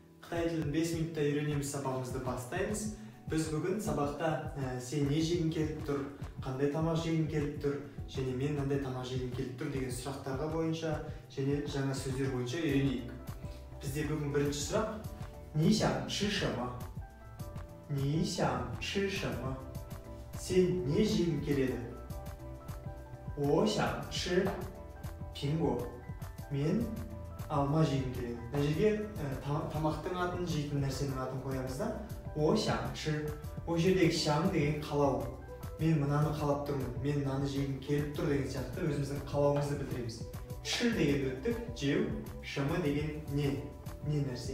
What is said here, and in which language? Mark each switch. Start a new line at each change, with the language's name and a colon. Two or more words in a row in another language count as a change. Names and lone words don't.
Kazakh: Қытай тілін 5 минутта үйренеміз сабағымызды бастаймыз. Біз бүгін сабақта сен не жегің келіп тұр, қандай тамақ жегің келіп тұр, және мен қандай тамақ жегім келіп тұр деген сұрақтарға бойынша және жаңа сөздер бойынша үйренейік. Бізде бүгін бірінші сұрақ:
Chinese: 你想吃什么? 你想吃什么?
Kazakh: Сен не жегің келеді?
Chinese: 我想吃苹果.
Kazakh: Мен алма жегім келеді. Мына жерге тамақтың атын, жейтін нәрсенің атын қоямыз да.
Chinese: 我想吃.
Kazakh: Ол жердегі шаң деген қалау. Мен мынаны қалап тұрмын, мен мынаны жегім келіп тұр деген сияқты өзіміздің қалауымызды білдіреміз. Шыр деген өттік, жеу, шымы деген не нәрсе.